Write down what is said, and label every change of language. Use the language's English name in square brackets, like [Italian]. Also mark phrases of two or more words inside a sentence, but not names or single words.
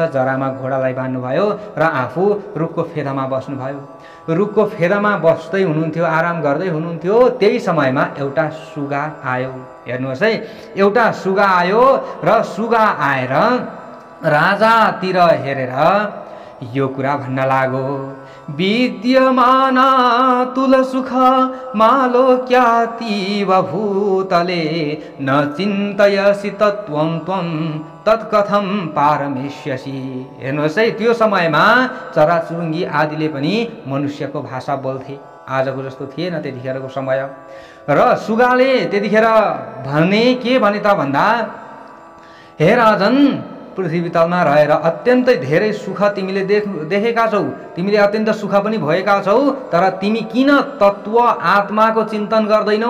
[Nepali] जरामा घोडालाई बान्नुभयो र आफू रुखको फेदामा बस्नुभयो। रुखको फेदामा बस्दै हुनुहुन्थ्यो, आराम गर्दै हुनुहुन्थ्यो। त्यही समयमा एउटा सुगा आयो। हेर्नुहोस् है, एउटा सुगा आयो र सुगा आएर राजातिर हेरेर यो कुरा भन्न लाग्यो, [Sanskrit] विद्यमाना तुल सुख मालो क्यातीव भूतले न चिन्तयसि तत्त्वं त्वं तत्कथं पारमेष्यसि। [Nepali] हेर्नुहोस् है, त्यो समयमा चराचुरुङ्गी आदिले पनि मनुष्यको भाषा बोल्थे, आजको जस्तो थिएन त्यतिखेरको समय। र सुगाले त्यतिखेर के भने त भन्दा, हे राजन, पृथ्वी तलमा रहेर अत्यन्तै धेरै सुख तिमीले देखेका छौ, तिमीले अत्यन्त सुख पनि भएका छौ, तर तिमी किन तत्त्व आत्माको चिन्तन गर्दैनौ?